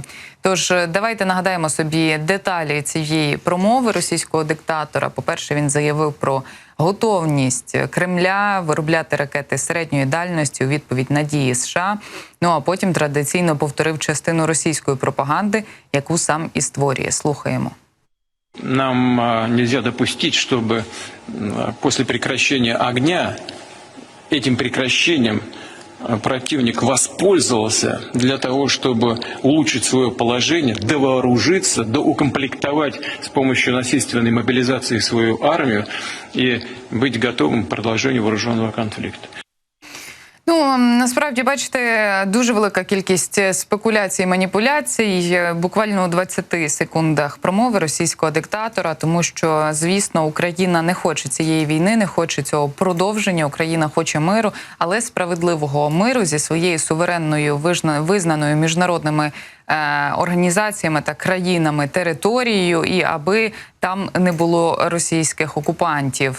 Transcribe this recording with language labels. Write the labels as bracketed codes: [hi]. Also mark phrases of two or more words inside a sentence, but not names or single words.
[uk] Тож давайте нагадаємо собі деталі цієї промови російського диктатора. По-перше, він заявив про готовність Кремля виробляти ракети середньої дальності у відповідь на дії США. Ну а потім традиційно повторив частину російської пропаганди, яку сам і створює. Слухаємо. [ru] Нам нельзя допустить, чтобы после прекращения огня этим прекращением противник воспользовался для того, чтобы улучшить свое положение, довооружиться, доукомплектовать с помощью насильственной мобилизации свою армию и быть готовым к продолжению вооруженного конфликта. [uk] Ну, насправді, бачите, дуже велика кількість спекуляцій і маніпуляцій буквально у 20 секундах промови російського диктатора, тому що, звісно, Україна не хоче цієї війни, не хоче цього продовження, Україна хоче миру, але справедливого миру зі своєю суверенною, визнаною міжнародними організаціями та країнами територією, і аби там не було російських окупантів.